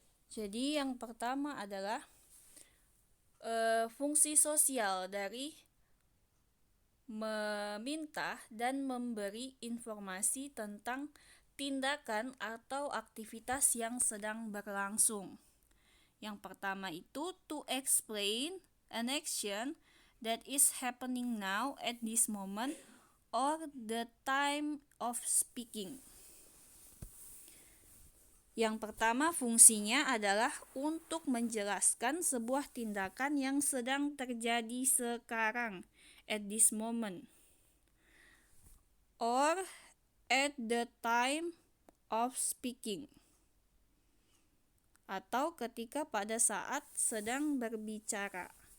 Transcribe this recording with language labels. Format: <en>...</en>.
<id>Jadi yang pertama adalah fungsi sosial dari meminta dan memberi informasi tentang tindakan atau aktivitas yang sedang berlangsung. Yang pertama itu</id> <en>to explain an action that is happening now at this moment or the time of speaking.</en> <id>Yang pertama fungsinya adalah untuk menjelaskan sebuah tindakan yang sedang terjadi sekarang,</id> <en>at this moment, or at the time of speaking,</en> <id>atau ketika pada saat sedang berbicara.</id>